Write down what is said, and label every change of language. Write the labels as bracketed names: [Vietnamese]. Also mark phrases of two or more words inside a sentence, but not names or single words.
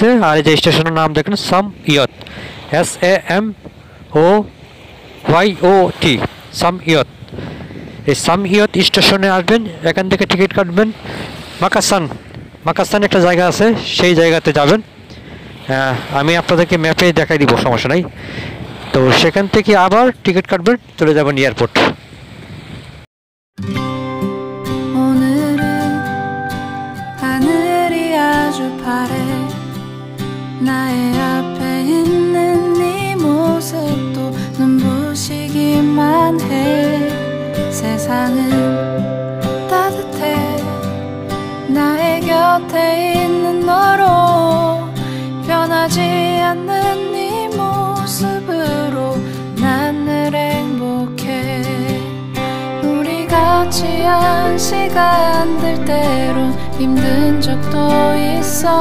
[Bangla] আর এই যে স্টেশনের নাম দেখেন সাম ইয়ত, SAMOYOT, সাম ইয়ত। এই সাম ইয়ত স্টেশনে আসবেন, এখান থেকে টিকিট কাটবেন। মাকাসান একটা জায়গা আছে, সেই জায়গাতে যাবেন। আমি আপনাদেরকে ম্যাপে দেখাই দিব, সমস্যা নাই। তো সেখান থেকে আবার টিকিট কাটবেন, চলে যাবেন এয়ারপোর্ট। [Korean] 나의 앞에 있는 네 모습도 눈부시기만 해 세상은 따뜻해 나의 곁에 있는 너로 변하지 않는 네 모습으로 난 늘 행복해 우리 같이 한 시간들 때론 힘든 적도 있어